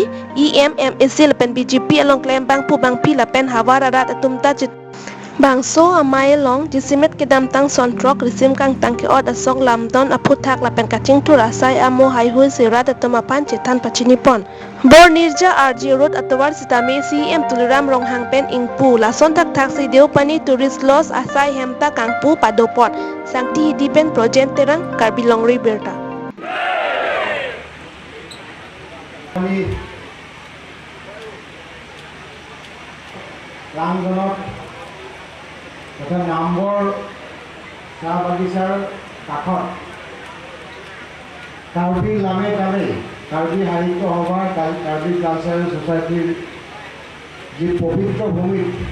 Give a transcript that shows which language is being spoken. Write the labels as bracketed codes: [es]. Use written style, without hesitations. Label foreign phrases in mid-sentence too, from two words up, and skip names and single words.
[mjw] EM MAC Lapen BGP along Klembang Pubang Pi Lapen Havararat Atumta Chit Bangso amai long jisimet kedam tang sontrok risim kang tang ke od asok lamdon aputhak lapen kaching tu rasai amo haihui sirat atomapan chetan pachinipon bor nirja RG road atawar sitame CM Tuluram Ronghang pen ingpu lason tak thak si deopani tourist loss asai hemta kangpu padopot sangti dipen project terang Karbi Longri berta [as] তথা নামবৰ চাহ বাগিচাৰ কাষত কাৰ্বি লামে তালে কাৰ্বি সাহিত্য সভা কাৰ্বি কালচাৰেল ছ'চাইটিৰ যি পবিত্ৰ ভূমিত